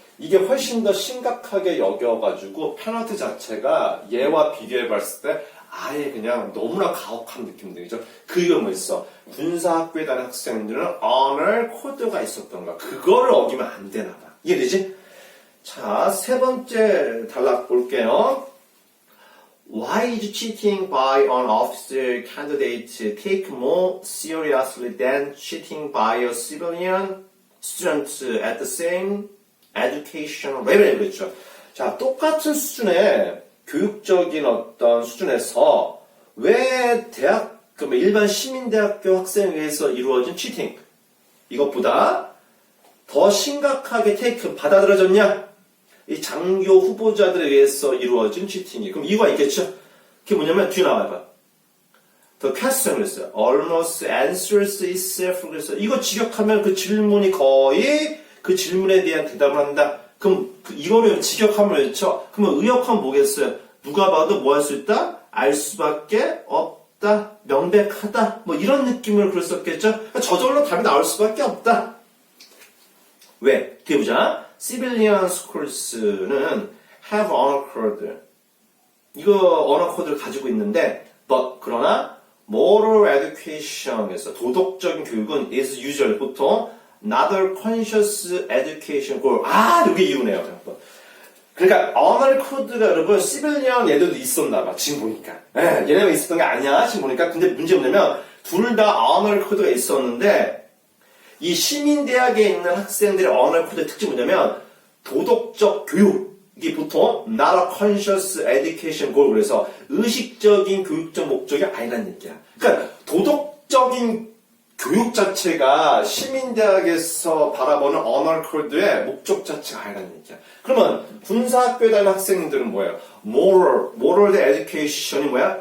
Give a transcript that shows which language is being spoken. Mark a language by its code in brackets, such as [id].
[ko] 이게 훨씬 더 심각하게 여겨가지고 페널티 자체가 얘와 비교해봤을 때 아예 그냥 너무나 가혹한 느낌 들죠. 그 이유가 뭐 있어? 군사학교에 다니는 학생들은 honor 코드가 있었던가. 그거를 어기면 안 되나 봐. 이해되지? 자, 세 번째 단락 볼게요. [en] Why is cheating by an officer candidate take more seriously than cheating by a civilian student at the same education level? [ko] 그렇죠. 자, 똑같은 수준의 교육적인 어떤 수준에서 왜 일반 시민대학교 학생에 의해서 이루어진 치팅 이것보다 더 심각하게 받아들여졌냐? 이 장교 후보자들에 의해서 이루어진 치팅이. 그럼 이유가 있겠죠? 그게 뭐냐면 뒤에 나와봐. [en] The question [ko] 그랬어요. [en] Almost answers itself 그랬어요. [ko] 이거 직역하면 그 질문이 거의 그 질문에 대한 대답을 한다. 그럼 이거를 직역하면 그렇죠? 그러면 의역하면 뭐겠어요? 누가 봐도 뭐 할 수 있다? 알 수밖에 없다. 명백하다. 뭐 이런 느낌을 그랬었겠죠? 그러니까 저절로 답이 나올 수밖에 없다. 왜? 뒤에 보자. [en] Civilian Schools,는 have honor code. [ko] 이거 [en] honor code를 가지고 있는데, [ko] 그러나 [en] moral education에서 [ko] 도덕적인 교육은 [en] is usually [ko] 보통 [en] another conscious education goal. [ko] 이게 이유네요. 그러니까 honor code가 여러분 civilian 얘들도 있었나 봐. 지금 보니까. 얘네가 있었던 게 아니야. 지금 보니까. 근데 문제 뭐냐면 둘 다 honor code가 있었는데 이 시민대학에 있는 학생들의 honor code의 특징이 뭐냐면 도덕적 교육. 이게 보통 [en] not a conscious education goal. [ko] 그래서 의식적인 교육적 목적이 아니라는 얘기야. 그러니까 도덕적인 교육 자체가 시민대학에서 바라보는 honor code의 목적 자체가 아니라는 얘기야. 그러면 군사학교에 다니는 학생들은 뭐예요? moral education이 뭐야?